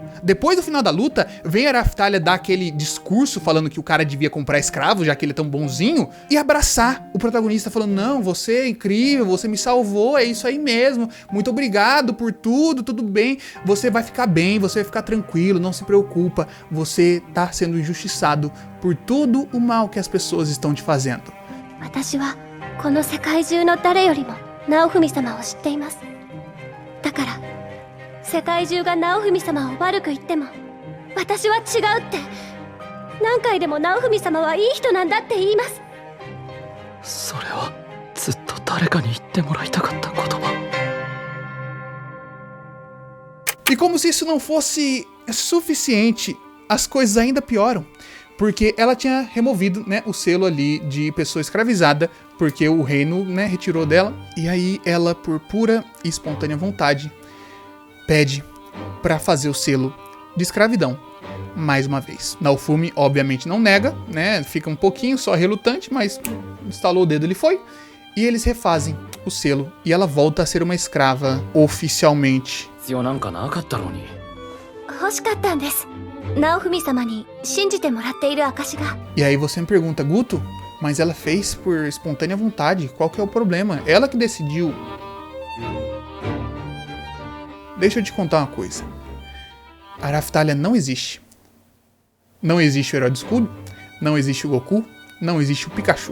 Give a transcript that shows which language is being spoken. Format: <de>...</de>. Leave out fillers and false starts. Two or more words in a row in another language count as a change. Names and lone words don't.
<pt>Depois do final da luta, vem a Raftalia dar aquele discurso falando que o cara devia comprar escravo, já que ele é tão bonzinho, e abraçar o protagonista falando, não, você é incrível, você me salvou, é isso aí mesmo, muito obrigado por tudo, tudo bem, você vai ficar bem, você vai ficar tranquilo, não se preocupa, você tá sendo injustiçado por todo o mal que as pessoas estão te fazendo.</pt> <ja>この世界中の誰よりも直文様を知っています。だから世界中が直文様を悪く言っても私は違うって何回でも直文様はいい人なんだって言います。それはずっと誰かに言ってもらいたかった言葉。</ja> <pt>E como se isso não fosse suficiente, as coisas ainda pioram. Porque ela tinha removido, né, o selo ali de pessoa escravizada, porque o reino, né, retirou dela. E aí ela, por pura e espontânea vontade, pede pra fazer o selo de escravidão mais uma vez. Naofumi obviamente não nega, né? Fica um pouquinho só relutante, mas instalou o dedo, ele foi. E eles refazem o selo e ela volta a ser uma escrava oficialmente.</pt> <ja>欲しかったんです。ナオフミ様に信じてもらっている証が。</ja> <pt>E aí você me pergunta, Guto, mas ela fez por espontânea vontade, qual que é o problema? Ela que decidiu. Deixa eu te contar uma coisa. A Raftalia não existe. Não existe o Herói do Escudo, não existe o Goku, não existe o Pikachu.</pt>